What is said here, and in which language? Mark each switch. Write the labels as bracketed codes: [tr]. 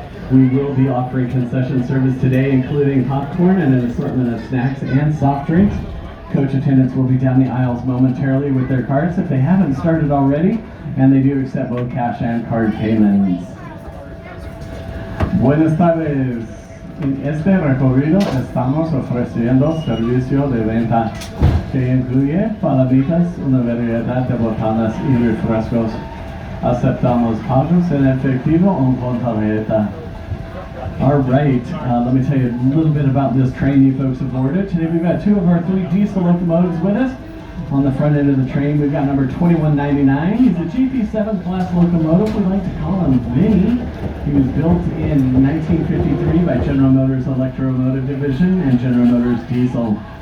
[en] We will be offering concession service today, including popcorn and an assortment of snacks and soft drinks. Coach attendants will be down the aisles momentarily with their cards if they haven't started already, and they do accept both cash and card payments. [es] Buenas tardes. En este recorrido estamos ofreciendo servicio de venta que incluye palomitas, una variedad de botanas y refrescos. Aceptamos pagos en efectivo o con tarjeta. [en] All right, let me tell you a little bit about this train you folks have boarded. Today we've got two of our 3 diesel locomotives with us. On the front end of the train, we've got number 2199. He's a GP7 class locomotive. We like to call him Vinny. He was built in 1953 by General Motors Electromotive Division and General Motors Diesel.